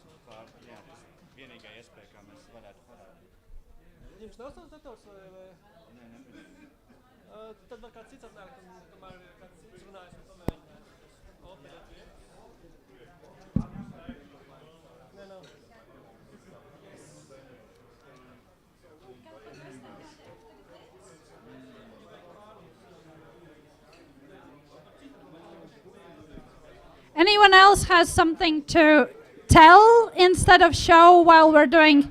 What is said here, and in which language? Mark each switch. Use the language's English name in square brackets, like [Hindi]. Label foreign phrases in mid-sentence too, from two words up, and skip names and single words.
[Latvian] Jā, tas vienīgā iespēja, kā mēs varētu parādīt. Jums nav savs dators vai? Nē, nebija. Tad var kāds cits atnāk, tomēr kāds cits runājas un pamēģināt. Opera GX. Nē, nav. [English] Anyone else has something to tell instead of show while we're doing?